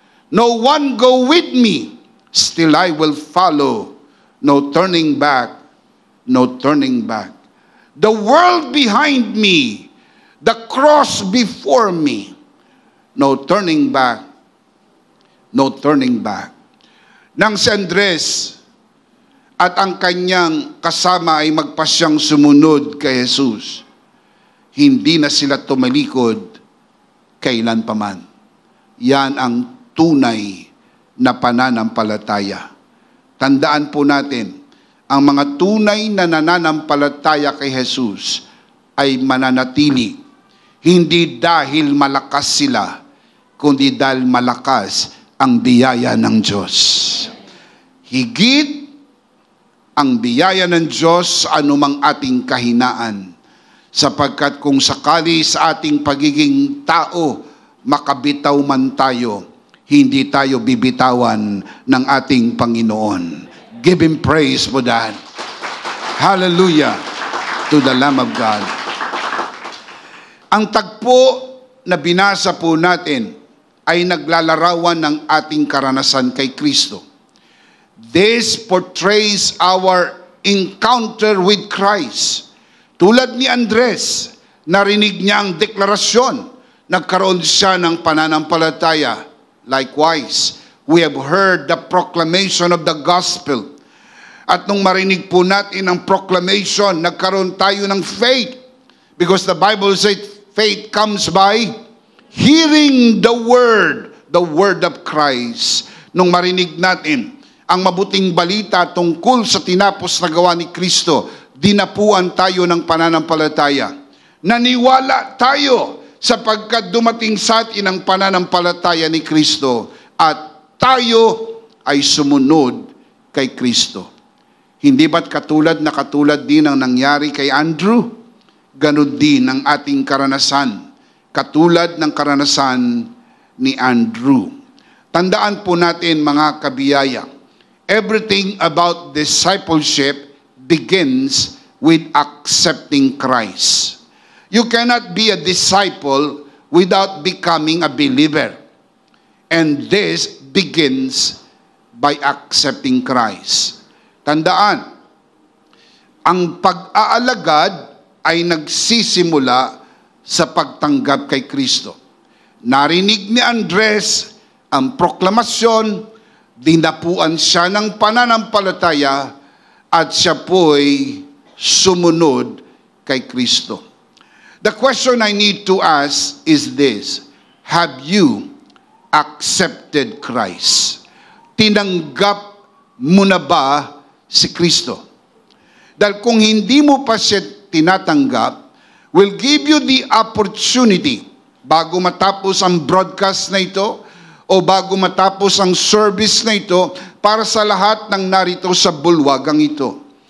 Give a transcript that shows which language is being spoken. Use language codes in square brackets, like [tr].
[en] No one go with me, still I will follow. No turning back, no turning back. The world behind me, the cross before me. No turning back, no turning back. [tl] Nang si Andres at ang kanyang kasama ay magpasyang sumunod kay Jesus, hindi na sila tumalikod kailanpaman. Yan ang tunay na pananampalataya. Tandaan po natin, ang mga tunay na nananampalataya kay Jesus ay mananatili. Hindi dahil malakas sila, kundi dahil malakas ang biyaya ng Diyos. Higit ang biyaya ng Diyos sa anumang ating kahinaan. Sapagkat kung sakali sa ating pagiging tao, makabitaw man tayo, hindi tayo bibitawan ng ating Panginoon. [en] Give Him praise for that. Hallelujah to the Lamb of God. [tl] Ang tagpo na binasa po natin ay naglalarawan ng ating karanasan kay Kristo. [en] This portrays our encounter with Christ. [tl] Tulad ni Andres, narinig niya ang deklarasyon, nagkaroon siya ng pananampalataya. [en] Likewise, we have heard the proclamation of the gospel. [tl] At nung marinig po natin ang proclamation, nagkaroon tayo ng faith. [en] Because the Bible says, faith comes by hearing the word of Christ. [tl] Nung marinig natin ang mabuting balita tungkol sa tinapos na gawa ni Kristo, dinapuan tayo ng pananampalataya. Naniwala tayo sapagkat dumating sa atin ang pananampalataya ni Kristo at tayo ay sumunod kay Kristo. Hindi ba't katulad din ang nangyari kay Andrew? Ganon din ang ating karanasan. Katulad ng karanasan ni Andrew. Tandaan po natin mga kabiyaya, [en] everything about discipleship begins with accepting Christ. You cannot be a disciple without becoming a believer. And this begins by accepting Christ. [tl] Tandaan, ang pag-aalagad ay nagsisimula sa pagtanggap kay Kristo. Narinig ni Andres ang proklamasyon, dinapuan siya ng pananampalataya at siya po'y sumunod kay Kristo. The question I need to ask is this: have you accepted Christ? Tinanggap mo na ba si Kristo? Dahil kung hindi mo pa siya tinatanggap, [en] will give you the opportunity [tl] bago matapos ang broadcast na ito o bago matapos ang service na ito para sa lahat ng narito sa bulwagang ito.